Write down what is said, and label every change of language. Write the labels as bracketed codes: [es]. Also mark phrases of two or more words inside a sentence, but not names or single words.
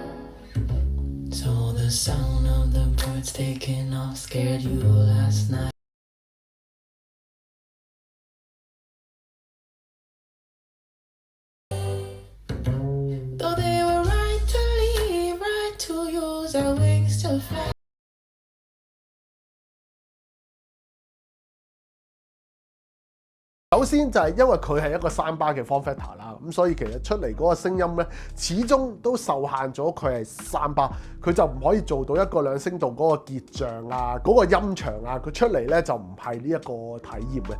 [en] So the sound of the birds taking off scared you last night. Though they were right to leave, right to use their wings to fly. [yue] 首先就係因為佢係一個三巴嘅 [en] form factor [yue] 啦，咁所以其實出嚟嗰個聲音咧，始終都受限咗佢係三巴，佢就唔可以做到一個兩聲道嗰個結像啊，嗰、個音場啊，佢出嚟咧就唔係呢一個體驗嘅。